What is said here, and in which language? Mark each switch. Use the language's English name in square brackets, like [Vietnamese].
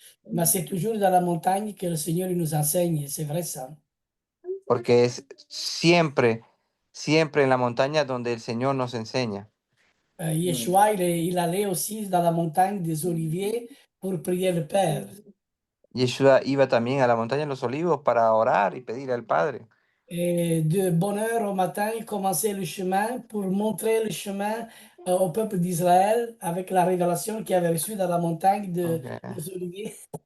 [French] Mais c'est toujours dans la montagne que le Seigneur il nous enseigne, c'est vrai ça. [Spanish] Porque es siempre, siempre en la montaña donde el Señor nos enseña. [French] Yeshua, il allait aussi dans la montagne des Oliviers pour prier le Père. [Spanish] Yeshua iba también a la montaña de los olivos para orar y pedir al Padre. [French] Et de bonne heure au matin, il commençait le chemin pour montrer le chemin au peuple d'Israël avec la révélation qu'il avait reçue dans la montagne des Oliviers.